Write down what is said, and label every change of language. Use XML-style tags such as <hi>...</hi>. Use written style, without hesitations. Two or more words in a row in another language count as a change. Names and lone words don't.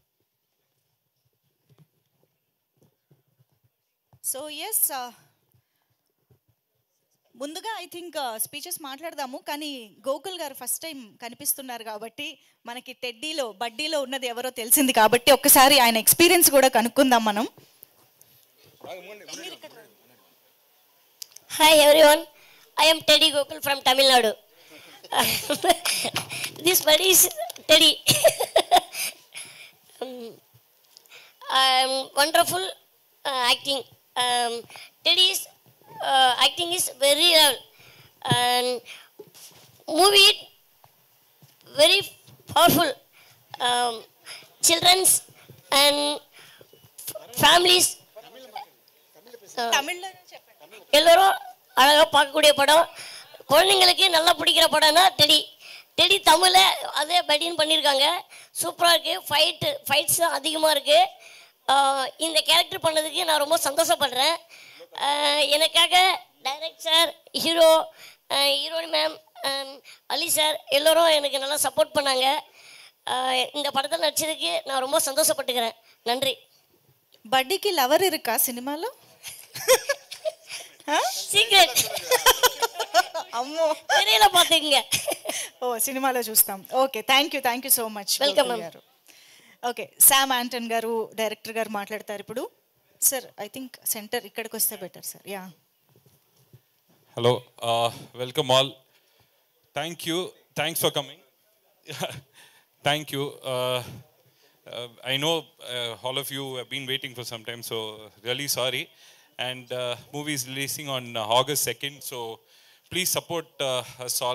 <en>so yes,</en> <te>ముందుగా</te> <en>I think speeches</en> <te>మాట్లాడదాము, కానీ గోకుల్ గారు</te> <en>first time</en> <te>కనిపిస్తున్నారు కాబట్టి మనకి టెడ్డీలో బడ్డీలో ఉన్నది ఎవరో తెలిసింది కాబట్టి ఒక్కసారి ఆయన ఎక్స్పీరియన్స్ కూడా కనుక్కుందాం మనం.</te> <en>Hi everyone, I am Teddy Gokul from Tamil Nadu. This buddy is Teddy. Wonderful acting. Teddy's acting is very real and movie very powerful. Children's and families.</en> <te>తమిళ్లో చెప్పండి.</te> <ta>எல்லோரும் அழகாக பார்க்கக்கூடிய படம், குழந்தைங்களுக்கு நல்லா பிடிக்கிற படம்னா டெடி. டெடி தமிழில் அதே படின்னு பண்ணியிருக்காங்க, சூப்பராக இருக்குது. ஃபைட்ஸ் அதிகமாக இருக்குது. இந்த கேரக்டர் பண்ணதுக்கு நான் ரொம்ப சந்தோஷப்படுறேன். எனக்காக டைரக்டர்,</ta> <en>heroine ma'am,</en> <ta>அலி சார் எல்லோரும் எனக்கு நல்லா சப்போர்ட் பண்ணாங்க. இந்த படத்தில் நடிச்சதுக்கு நான் ரொம்ப சந்தோஷப்பட்டுக்கிறேன். நன்றி.</ta> <te>బడ్డీకి లవర్ இருக்கா సినిమాలో? సీక్రెట్. అమ్మో,</te> <ta>தெரியல பார்த்துக்குங்க.</ta> <te>ఓ సినిమాలో చూస్తాం.</te> <en>Okay, thank you so much.</en> <te>వెల్కమ్ గారు. ఓకే, శామ్ ఆంటన్ గారు డైరెక్టర్ గారు మాట్లాడతారు ఇప్పుడు. సార్</te> <en>I think center</en> <te>ఇక్కడికి వస్తే బెటర్ సార్. యా,</te> <en>Hello, welcome all. Thanks for coming. Thank you. I know all of you have been waiting for some time, so really sorry. And movie is releasing on August 2nd, so please support us all.</en>